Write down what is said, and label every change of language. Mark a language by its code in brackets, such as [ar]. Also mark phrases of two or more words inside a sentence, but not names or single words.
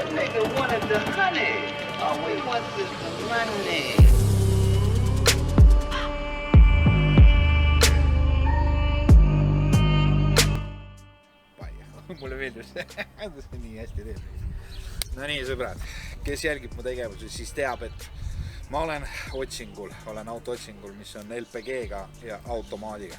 [en] nigga wanted the honey. All we want is the money. [et] Mulle meeldus see nii hästi teeb. No nii, sõbrad, kes jälgib mu tegevusi, siis teab, et ma olen auto otsingul, mis on LPG-ga ja automaadiga.